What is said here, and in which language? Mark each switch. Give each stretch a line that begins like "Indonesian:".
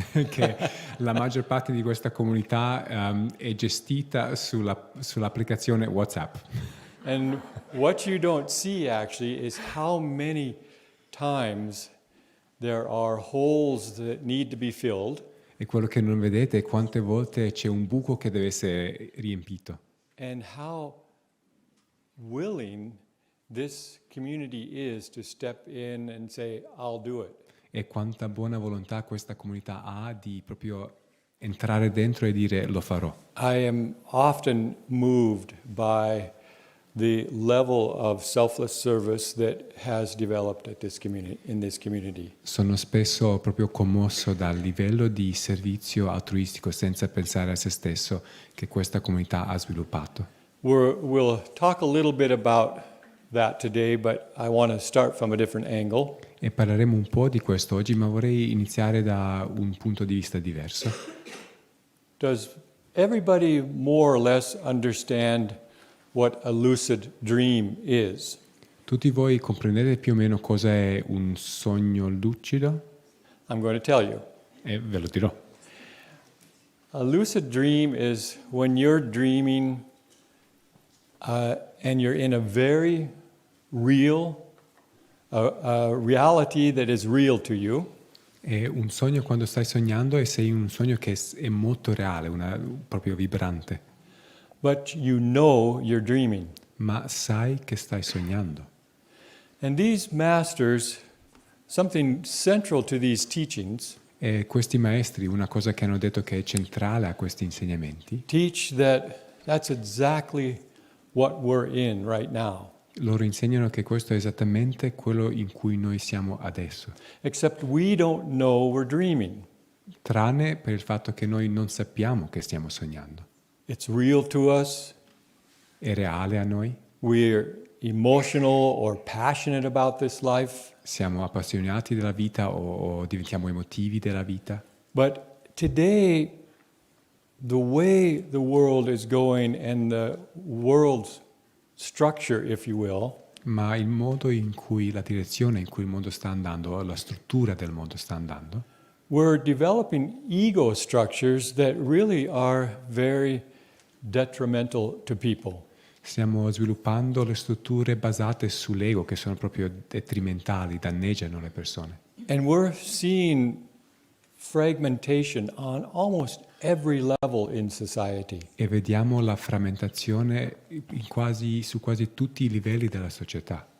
Italian: che la maggior parte di questa comunità è gestita sull'applicazione WhatsApp.
English: And what you don't see actually is how many times there are holes that need to be filled.
Italian: E quello che non vedete è quante volte c'è un buco che deve essere riempito.
English: And how willing this community is to step in and say, I'll do it.
Italian: E quanta buona volontà questa comunità ha di proprio entrare dentro e dire lo farò.
English: I am often moved by the level of selfless service that has developed in this community.
Italian: Sono spesso proprio commosso dal livello di servizio altruistico senza pensare a se stesso che questa comunità ha sviluppato.
English: We'll talk a little bit about that today, but I want to start from a different angle.
Italian: E parleremo un po' di questo oggi, ma vorrei iniziare da un punto di vista diverso.
English: Does everybody more or less understand what a lucid dream is?
Italian: Tutti voi comprendete più o meno cosa è un sogno lucido?
English: I'm going to tell you.
Italian: E ve lo dirò.
English: A lucid dream is when you're dreaming and you're in a very real, a reality that is real to you.
Italian: È un sogno quando stai sognando e sei in un sogno che è molto reale, proprio vibrante.
English: But you know you're dreaming.
Italian: Ma sai che stai sognando.
English: And these masters, something central to these teachings,
Italian: E questi maestri, una cosa che hanno detto che è centrale a questi insegnamenti,
English: teach that that's exactly what we're in right now.
Italian: loro insegnano che questo è esattamente quello in cui noi siamo adesso.
English: Except we don't know we're dreaming.
Italian: Tranne per il fatto che noi non sappiamo che stiamo sognando.
English: It's real to us.
Italian: È reale a noi?
English: We're emotional or passionate about this life.
Italian: Siamo appassionati della vita o diventiamo emotivi della vita?
English: But today, the way the world is going and the world's structure, if you will,
Italian: Ma il modo in cui, la direzione in cui il mondo sta andando, la struttura del mondo sta andando,
English: we're developing ego structures that really are very detrimental to people.
Italian: stiamo sviluppando le strutture basate sull'ego che sono proprio detrimentali, danneggiano le persone.
English: And we're seeing fragmentation on almost every level in society.
Italian: E vediamo la frammentazione su quasi tutti i livelli della società.